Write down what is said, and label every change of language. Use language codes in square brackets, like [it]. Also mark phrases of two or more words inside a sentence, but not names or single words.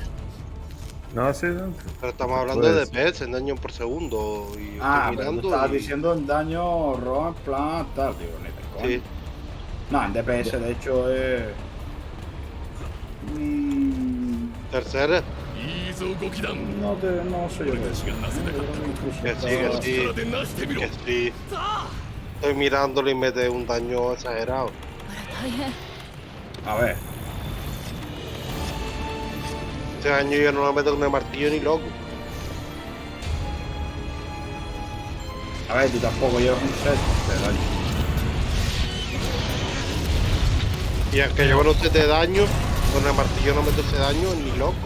[es] No, sí, no. Pero estamos hablando Pues- de DPS en daño por segundo. Y Ah, estoy pero tú mirando estabas y- diciendo en daño raw en plan tal, digo, ni te coño. Sí. No, en DPS de hecho es. Tercera. [ja] いいぞ動きだ。 [es] No sé yo [ja] 俺 [es] de [ja] たち [es] eso. [ja] がなせなかったこと [es] Que sí, que sí. [ja] 力でなしてみろ。 [es] Que sí. Estoy mirándolo y mete un daño exagerado. [ja] ほら大変。 [es] A ver, Este daño yo no lo meto con el martillo ni loco. A ver, tú tampoco llevas un set de daño. Y aunque llevo los 7 de daño, con el martillo no meto ese daño ni loco.